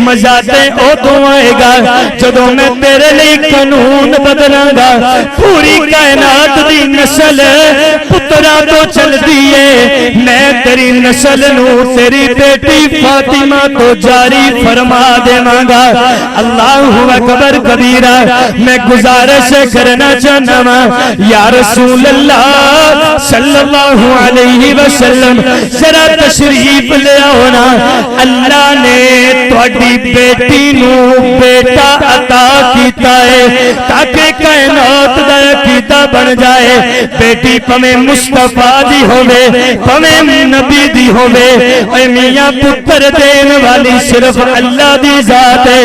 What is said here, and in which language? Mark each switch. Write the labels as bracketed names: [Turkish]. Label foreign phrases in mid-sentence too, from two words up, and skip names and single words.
[Punjabi] ਮਜ਼ਾ ਤੇ ਉਦੋਂ ਆਏਗਾ ਜਦੋਂ ਮੈਂ ਤੇਰੇ ਲਿਏ ਕਾਨੂੰਨ ਬਦਲਾਂਗਾ। ਪੂਰੀ ਕਾਇਨਾਤ ਦੀ ਨਸਲ ਪੁੱਤਰਾ ਤੋਂ ਚਲਦੀ ਹੈ। ਮੈਂ ਤੇਰੀ ਨਸਲ ਨੂੰ ਤੇਰੀ ਤੇਰੀ ਬੇਟੀ ਫ਼ਾਤਿਮਾ ਤੋਂ ਜਾਰੀ ਫ਼ਰਮਾ ਦੇਵਾਂਗਾ। [Arabic] الله أكبر كبيرا. [Punjabi] ਮੈਂ ਗੁਜ਼ਾਰਿਸ਼ ਕਰਨਾ ਚਾਹਨਾ ਵਾਂ [Arabic] يا رسول الله صلى الله عليه وسلم [Punjabi] ਜ਼ਰਾ ਤਸ਼ਰੀਫ਼ ਲੈ ਆਓ ਨਾ। ਅੱਲਾਹ ਨੇ ਤੁਹਾਡੀ ਬੇਟੀ ਨੂੰ ਬੇਟਾ ਅਤਾ ਕੀਤਾ ਹੈ ਤਾਕਿ ਕਾਇਨਾਤ ਦਾ ਅਕੀਦਾ ਬਣ ਜਾਏ। ਬੇਟੀ ਪਵੇ ਮੁਸਤਫ਼ਾ ਦੀ ਹੋਵੇ ਪਵੇ ਨਬੀ ਦੀ ਹੋਵੇ, ਮੀਆਂ ਪੁੱਤਰ ਦੇਣ ਵਾਲੀ ਸਿਰਫ਼ ਅੱਲਾਹ ਦੀ ਜ਼ਾਤ ਹੈ।